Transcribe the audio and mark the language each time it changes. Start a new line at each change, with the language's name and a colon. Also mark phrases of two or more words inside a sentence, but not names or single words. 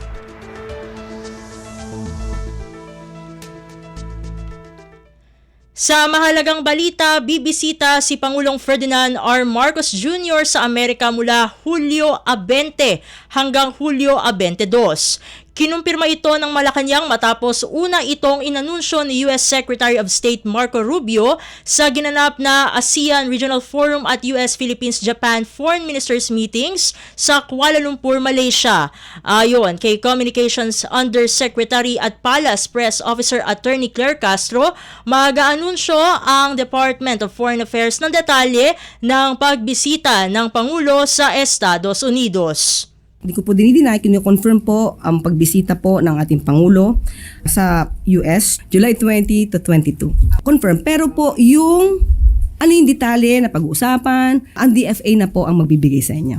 Filipino: Sa mahalagang balita, bibisita si Pangulong Ferdinand R. Marcos Jr. sa Amerika mula Hulyo 20 hanggang Hulyo 22. Kinumpirma ito ng Malacanang matapos una itong inanunsyo ni US Secretary of State Marco Rubio sa ginanap na ASEAN Regional Forum at US-Philippines-Japan Foreign Ministers Meetings sa Kuala Lumpur, Malaysia. Ayon kay Communications Undersecretary at Palace Press Officer Attorney Claire Castro, mag-aanunsyo ang Department of Foreign Affairs ng detalye ng pagbisita ng Pangulo sa Estados Unidos. Hindi ko po dinideny, kino-confirm po ang pagbisita po ng ating Pangulo sa US, July 20 to 22. Confirm. Pero po yung detalye na pag-uusapan, ang DFA na po ang magbibigay sa inyo.